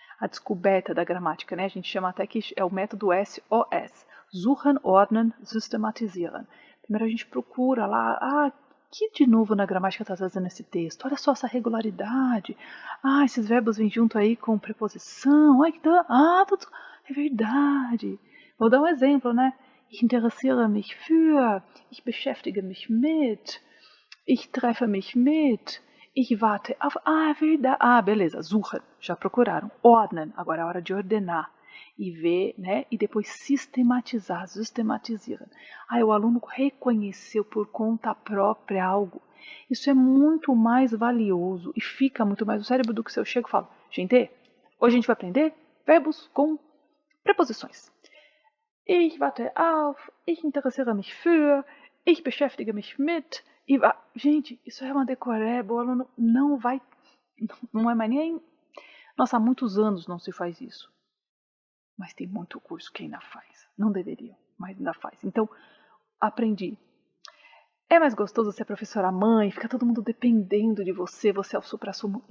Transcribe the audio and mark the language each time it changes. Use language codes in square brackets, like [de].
[pt] A descoberta da gramática, né? A gente chama até que é o método SOS. [de] Suchen, ordnen, systematisieren. [pt] Primeiro a gente procura lá, que de novo na gramática está trazendo esse texto? Olha só essa regularidade. Esses verbos vêm junto aí com preposição. É verdade. Vou dar um exemplo, né? [de] Ich interessiere mich für, ich beschäftige mich mit, ich treffe mich mit. Ich warte auf... [pt] é verdade. Beleza. Suchen. Já procuraram. Ordnen. Agora é hora de ordenar. E ver, né? E depois sistematizar. Systematisieren. O aluno reconheceu por conta própria algo. Isso é muito mais valioso e fica muito mais no cérebro do que se eu chego e falo, gente, hoje a gente vai aprender verbos com preposições. [de] Ich warte auf, ich interessiere mich für, ich beschäftige mich mit... [pt] Gente, isso é uma decoreba, o aluno não vai, não é mais nem... Nossa, há muitos anos não se faz isso. Mas tem muito curso que ainda faz. Não deveriam, mas ainda faz. Então, aprendi. É mais gostoso ser professora mãe, fica todo mundo dependendo de você, você é o supra-sumo.